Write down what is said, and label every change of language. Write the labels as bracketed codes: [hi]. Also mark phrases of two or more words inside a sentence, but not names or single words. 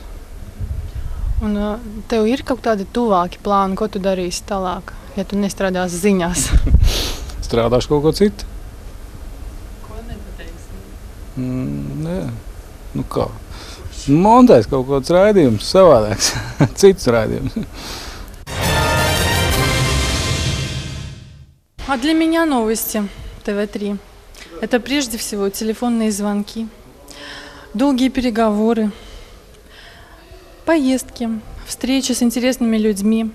[lv] Un tev ir kaut tādi tuvāki plāni, ko tu darīsi tālāk, ja tu nestrādāsi ziņās? Strādāšu kaut ko citu. Ko nepateiksi? Nē. Nu kā? Montēs kaut kāds raidījums, savādāks, cits raidījums. [ru] А для меня новости ТВ3 – это прежде всего телефонные звонки, долгие переговоры, поездки, встречи с интересными людьми.